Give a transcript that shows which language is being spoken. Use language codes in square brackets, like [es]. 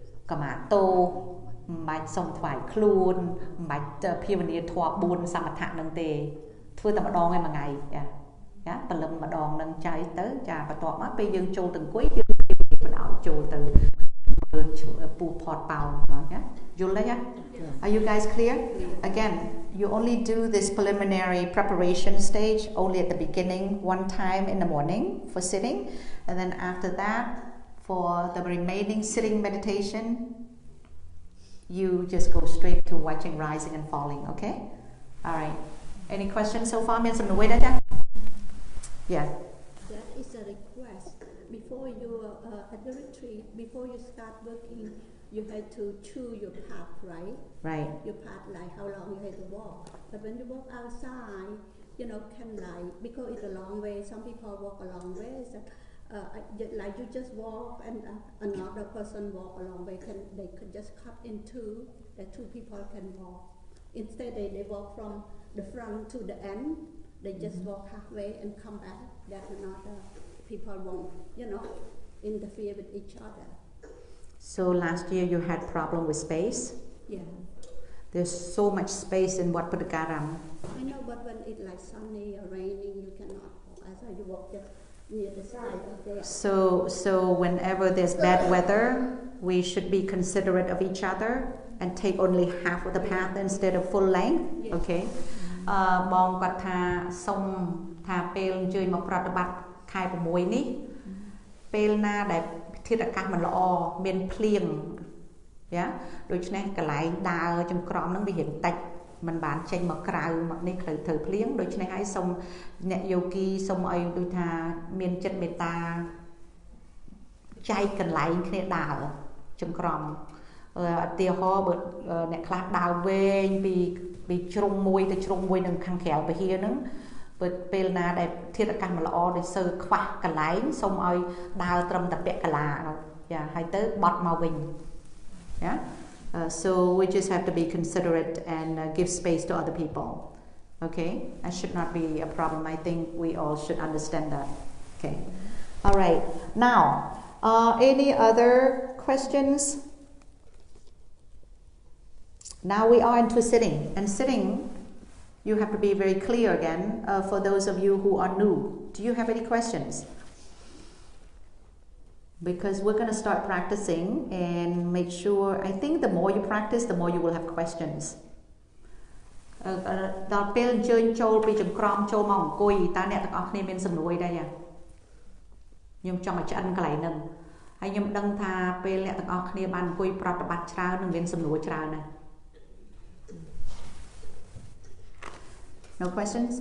[km] កម្មាទោសមិនបាច់សូមថ្វាយខ្លួនមិនបាច់ភាវនាធម៌4សមថៈហ្នឹងទេធ្វើតែម្ដងឯមួយថ្ងៃចាពលឹមម្ដងនឹងចៃទៅចាបន្ទាប់មកពេលយើងចូលទៅអង្គុយយើងមិនឲ្យចូលទៅមើលពូផតប៉ោងចាយល់ទេចា [en] Are you guys clear? Again, you only do this preliminary preparation stage only at the beginning, one time in the morning for sitting, and then after that for the remaining sitting meditation you just go straight to watching rising and falling, okay? All right. Any questions so far? [km] មានសំណួរទេចា Yeah. [en] That is a request. Before you at the retreat, before you start working, you had to choose your path, right? Right. Your path, like how long you had to walk. But when you walk outside, can like because it's a long way. Some people walk a long way. So, like you just walk and another person walk a long way. They could just cut in two. That 2 people can walk. Instead, they walk from the front to the end. They just walk halfway and come back. That another people won't, interfere with each other. So last year you had problem with space? Yeah. There's so much space in Wat Puttakaram. I know, but when it's like sunny or raining, you cannot walk. As you walk just near the side of there. So whenever there's bad weather, we should be considerate of each other and take only half of the path instead of full length. Yes. Okay. [km] បងគាត់ថាសុំថាពេលអញ្ជើញមកប្រតិបត្តិខែ6នេះពេលណាដែលធាតុអាកាសមិនល្អមានភ្លៀងយ៉ាដូច្នេះកន្លែងដើរចង្ក្រមហ្នឹងវារៀងតិចមិនបានចេញមកក្រៅមកនេះត្រូវភ្លៀងដូច្នេះហើយសុំអ្នកយោគីសុំឲ្យដូចថាមានចិត្តមេត្តា ចែកកន្លែងគ្នាដើរចង្ក្រមឧទាហរណ៍បើអ្នកខ្លះដើរវែងពីជ្រុងមួយទៅជ្រុងមួយនឹងខាងក្រៅពហិរហ្នឹងពេលណាដែលធាតុអាកាសមិនល្អដូចសើខ្វះកន្លែងសូមឲ្យដើរត្រឹមតែពាក់កន្លាចាហើយទៅបត់មកវិញ Yeah. [en] So we just have to be considerate and give space to other people. Okay, that should not be a problem. I think we all should understand that. Okay. All right. Now, any other questions? Now we are into sitting, and sitting you have to be very clear again for those of you who are new. Do you have any questions? Because we're going to start practicing and make sure, I think the more you practice, the more you will have questions. [km] ដល់ពេលអញ្ជើញចូលពីចង្ក្រមចូលមកអង្គុយតើអ្នកទាំងអស់គ្នាមានសំណួរអីដែរខ្ញុំចង់ឲ្យឆ្អិនកន្លែងហ្នឹងហើយខ្ញុំដឹងថាពេលអ្នកទាំងអស់គ្នាបានអង្គុយប្រតិបត្តិច្រើននឹងមានសំណួរច្រើនណាស់ [en] No questions?